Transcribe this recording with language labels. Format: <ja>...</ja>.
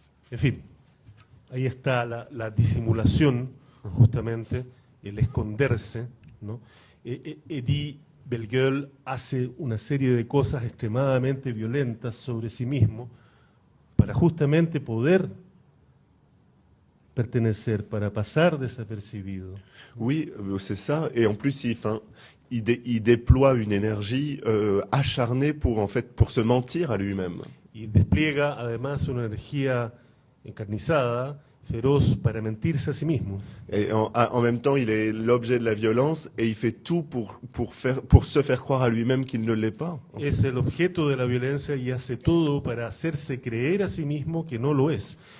<es>En fin, ahí está la disimulación, justamente, el esconderse, ¿no? Edith Bellegueule hace una serie de cosas extremadamente violentas sobre sí mismo para justamente poder pertenecer, para pasar desapercibido.</es> <fr>Oui, c'est ça. Et en plus, il déploie une énergie acharnée pour se mentir à lui-même.</fr> <es>Y despliega además una energía encarnizada, feroz, para mentirse a sí mismo.</es> <fr>Et en même temps, il est l'objet de la violence et il fait tout pour se faire croire à lui-même qu'il ne l'est pas.</fr> <es>Es el objeto de la violencia y hace todo para hacerse creer a sí mismo que no lo es.</es>